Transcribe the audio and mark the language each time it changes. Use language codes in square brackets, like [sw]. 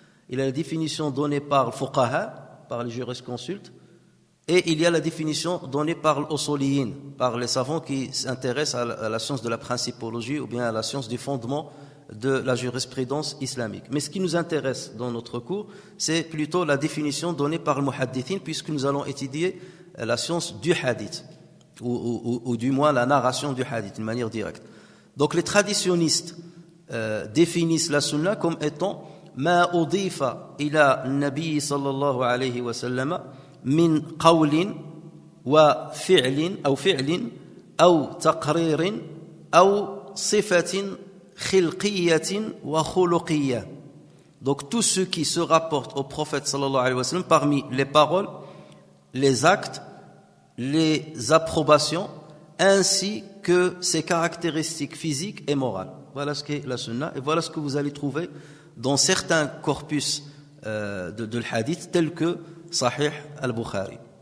[fr] Il y a la définition donnée par le fuqaha, par les jurisconsultes, et il y a la définition donnée par l'usuliyin, par les savants qui s'intéressent à la science de la principologie ou bien à la science du fondement de la jurisprudence islamique. Mais ce qui nous intéresse dans notre cours, c'est plutôt la définition donnée par le muhaddithin, puisque nous allons étudier la science du hadith, ou du moins la narration du hadith, d'une manière directe. Donc les traditionnistes définissent la sunna comme étant [ar] ما أضيف إلى النبي صلى الله عليه وسلم من قول وفعل أو تقرير أو صفة خلقية وخلقية. [fr] Donc tout ce qui se rapporte au prophète sallallahu alayhi wa sallam parmi les paroles, les actes, les approbations, ainsi que ses caractéristiques physiques et morales. Voilà ce qu'est la sunna et voilà ce que vous allez trouver dans certains corpus de l'hadith tels que Sahih al-Bukhari.